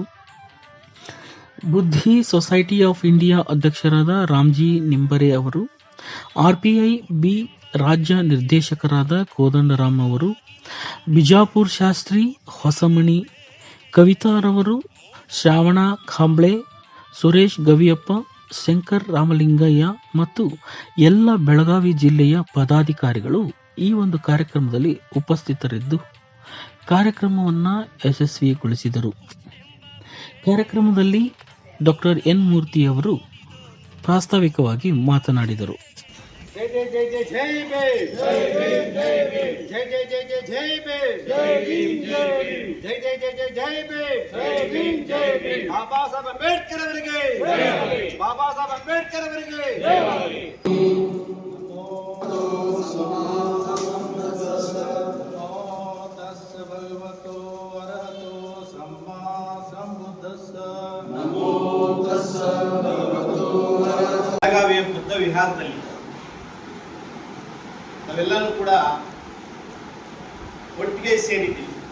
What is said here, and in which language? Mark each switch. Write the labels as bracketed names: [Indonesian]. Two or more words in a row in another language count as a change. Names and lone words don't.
[Kannada] ಬುದ್ಧಿ ಸೊಸೈಟಿ ಆಫ್ ಇಂಡಿಯಾ ಅಧ್ಯಕ್ಷರಾದ ರಾಮ್ಜಿ ನಿಂಬರೆ ಅವರು, ಆರ್ಪಿಐ ಬಿ ರಾಜ್ಯ ನಿರ್ದೇಶಕರಾದ ಕೋದಂಡರಾಮ್ ಅವರು, ಬಿಜಾಪುರ್ ಶಾಸ್ತ್ರಿ ಹೊಸಮನಿ ಕವಿತಾರವರು, ಶ್ರಾವಣ ಖಾಂಬ್ಳೆ, ಸುರೇಶ್ ಗವಿಯಪ್ಪ, ಶಂಕರ್ ರಾಮಲಿಂಗಯ್ಯ ಮತ್ತು ಎಲ್ಲ ಬೆಳಗಾವಿ ಜಿಲ್ಲೆಯ ಪದಾಧಿಕಾರಿಗಳು ಈ ಒಂದು ಕಾರ್ಯಕ್ರಮದಲ್ಲಿ ಉಪಸ್ಥಿತರಿದ್ದು ಕಾರ್ಯಕ್ರಮವನ್ನು ಯಶಸ್ವಿಗೊಳಿಸಿದರು. ಕಾರ್ಯಕ್ರಮದಲ್ಲಿ ಡಾಕ್ಟರ್ ಎನ್ ಮೂರ್ತಿಯವರು ಪ್ರಾಸ್ತಾವಿಕವಾಗಿ ಮಾತನಾಡಿದರು. [Hindi] जय जय जय जय जय भीम जय भीम जय भीम जय जय जय जय जय भीम जय भीम जय भीम जय जय जय जय जय भीम जय भीम जय भीम बाबा साहब अंबेडकर [Kannada] ಅವರಿಗೆ [Hindi] जय भीम [Kannada] ಬಾಬಾ ಸಾಹೇಬ್ ಅಂಬೇಡ್ಕರ್ ಅವರಿಗೆ [Hindi] जय भीम [Kannada] ಬೆಳಗಾವಿಯ ಬುದ್ಧ ವಿಹಾರದಲ್ಲಿ ನಾವೆಲ್ಲರೂ ಕೂಡ ಒಟ್ಟಿಗೆ ಸೇರಿದ್ದೀವಿ.